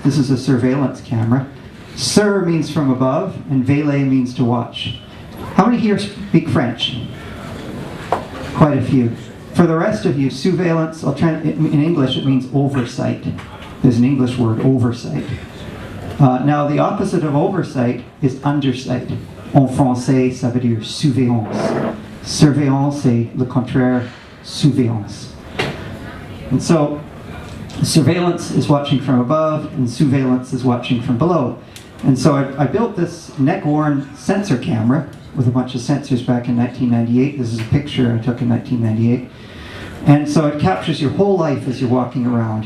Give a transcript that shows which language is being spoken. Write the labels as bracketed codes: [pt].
[en] This is a surveillance camera. Sur means from above, and veiller means to watch. How many here speak French? Quite a few. For the rest of you, surveillance, in English it means oversight. There's an English word, oversight. Now the opposite of oversight is undersight. [fr] En français, ça veut dire surveillance. Surveillance, c'est le contraire, surveillance. [en] And so, surveillance is watching from above, and surveillance is watching from below. And so I built this neck-worn sensor camera with a bunch of sensors back in 1998. This is a picture I took in 1998. And so it captures your whole life as you're walking around.